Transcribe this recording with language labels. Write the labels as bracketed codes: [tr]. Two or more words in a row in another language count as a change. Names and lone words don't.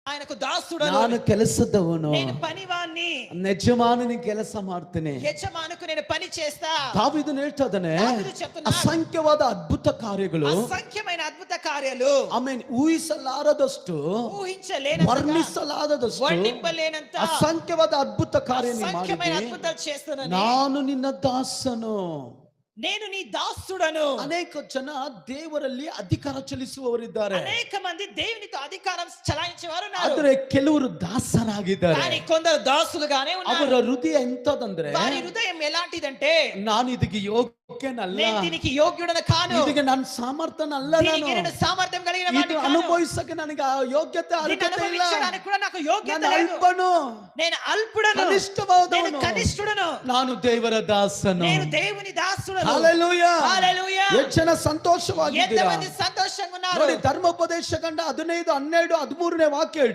[te] ఆయనకు దాసుడను, [kn] ನಾನು ಕೆಲಸದವನು, [te] నేను పనివాణ్ణి, [kn] ಯಜಮಾನನಿಗೆ ಕೆಲಸ ಮಾಡ್ತೇನೆ. [te] యజమానుకు నేను పని చేస్తా. [kn] దావీదును ಹೇಳ್ತಾ ಇದ್ದಾನೆ, [te] దావీదు చెప్తున్నాడు, [kn] ಅಸಂಖ್ಯವಾದ ಅದ್ಭುತ ಕಾರ್ಯಗಳು, [te] అసంఖ్యమైన అద్భుత కార్యాలు, [kn] ಆಮೇಲೆ ಊಹಿಸಲಾರದಷ್ಟು, [te] ఊహించలేనంత, [kn] ವರ್ಣಿಸಲಾರದಷ್ಟು [te] వర్ణింపలేనంత [kn] ಅಸಂಖ್ಯವಾದ ಅದ್ಭುತ ಕಾರ್ಯ ನೀ [te] అసంఖ్యమైన [kn] ಮಾಡಿದಿ. [te] అద్భుతాలు చేస్తున్నాను. [kn] ನಾನು ನಿನ್ನ ದಾಸನು. [te] నేను నీ దాసుడను. [kn] ಅನೇಕ ಜನ ದೇವರಲ್ಲಿ ಅಧಿಕಾರ ಚಲಿಸುವವರಿದ್ದಾರೆ, [te] అనేక మంది దేవునితో అధికారం చలాయించేవారు ఉన్నారు. [kn] ಆದರೆ ಕೆಲವರು ದಾಸರಾಗಿದ್ದಾರೆ. [te] కానీ కొందరు దాసులుగానే [kn] ಅವರ [te] ఉన్నారు. [kn] ಹೃದಯ ಎಂತದಂದ್ರೆ, [te] వారి హృదయం ఎలాంటిదంటే, [kn] ನಾನು ಇದಕ್ಕೆ ಯೋಗ್ಯನಲ್ಲ, [te] నేను దీనికి యోగ్యుడను కాను, [kn] ಇದಕ್ಕೆ ನಾನು ಸಾಮರ್ಥ್ಯನಲ್ಲ, [te] దీనికి నేను సామర్థ్యం కలిగిన [kn] ಇದು [te] వాడిని కాను, [kn] ಅನುಭವಿಸಕ್ಕೆ ನನಗೆ ಆ ಯೋಗ್ಯತೆ [te] దీన్ని [kn] ಅರ್ಹತೆ ಇಲ್ಲ, [te] అనుభవించడానికి కూడా నాకు యోగ్యత [kn] ನಾನು [te] లేదు, [kn] ಅಲ್ಪನು, [te] నేను అల్పుడను, నేను [kn] ಕನಿಷ್ಠವಾದವನು, [te] కనిష్ఠుడను, [kn] ನಾನು ದೇವರ ದಾಸನು. [te] నేను దేవుని దాసుడను. [kn] ಹಲ್ಲೆಲೂಯಾ, [te] హల్లెలూయా. [kn] ಎಷ್ಟು ಜನ ಸಂತೋಷವಾಗಿದ್ದೀರಾ [te] ఎంతమంది సంతోషంగా ఉన్నారు? [kn] ನೋಡಿ, ಧರ್ಮೋಪದೇಶ ಕಂಡ 15, 12, 13ನೇ ವಾಕ್ಯ